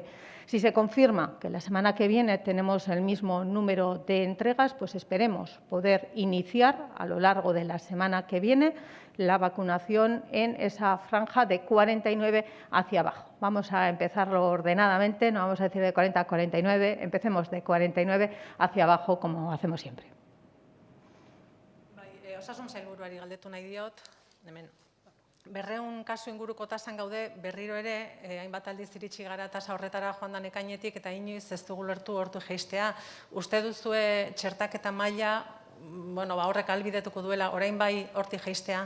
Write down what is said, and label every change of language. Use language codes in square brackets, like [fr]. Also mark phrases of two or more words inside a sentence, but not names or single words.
[es] Si se confirma que la semana que viene tenemos el mismo número de entregas, pues esperemos poder iniciar a lo largo de la semana que viene la vacunación en esa franja de 49 hacia abajo. Vamos a empezarlo ordenadamente, no vamos a decir de 40 a 49, empecemos de 49 hacia abajo como hacemos siempre. [eu] Osasun sailburuari galdetu nahi diot, hemen 200 kasu inguruko tasan gaude, berriro ere, hainbat aldiz iritsi gara tasa horretara joan den ekainetik eta inoiz ez dugu lortu hortu jeistea. Uste duzue txertaketa maila, horrek ahalbidetuko duela, orain bai hortik jeistea?